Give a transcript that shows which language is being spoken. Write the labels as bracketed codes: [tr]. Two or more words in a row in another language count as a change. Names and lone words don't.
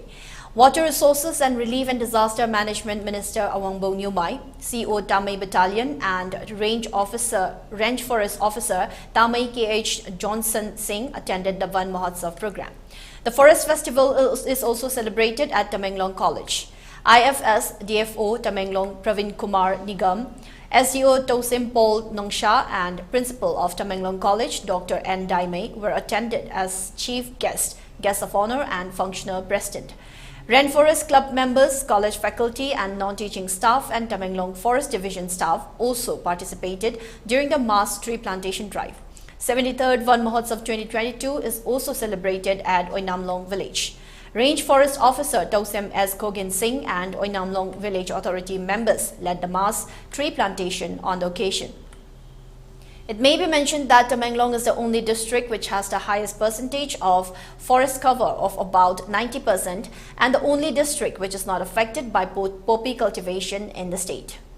[en] Water Resources and Relief and Disaster Management Minister Awangbo Nyumai, CO Tamai Battalion and Range Forest Officer Tamai K.H. Johnson Singh attended the Van Mahotsav program. The Forest Festival is also celebrated at Tamenglong College. IFS DFO Tamenglong Pravin Kumar Nigam, SDO Tosim Paul Nongsha and Principal of Tamenglong College Dr. N. Daimei were attended as chief guest of honor and functional president. Rainforest Club members, college faculty and non-teaching staff and Tamenglong Forest Division staff also participated during the mass tree plantation drive. 73rd Van Mahotsav 2022 is also celebrated at Oinamlong village. Range Forest Officer Tausem S. Kogin Singh and Oinamlong Village Authority members led the mass tree plantation on the occasion. It may be mentioned that Tamenglong is the only district which has the highest percentage of forest cover of about 90% and the only district which is not affected by poppy cultivation in the state.